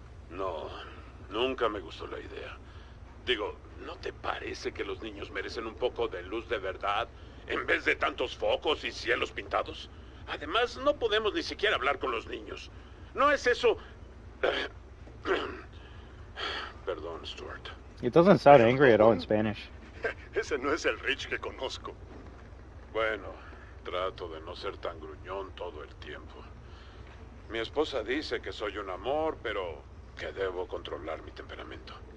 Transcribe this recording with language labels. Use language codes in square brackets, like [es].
[es] No, nunca me gustó la idea. Digo, ¿no te parece que los niños merecen un poco de luz de verdad en vez de tantos focos y cielos pintados? Además, no podemos ni siquiera hablar con los niños. ¿No es eso? Perdón, Stuart. [en] It doesn't sound angry at all in Spanish. [es] Ese no es el Rich que conozco. Bueno, trato de no ser tan gruñón todo el tiempo. Mi esposa dice que soy un amor, pero que debo controlar mi temperamento.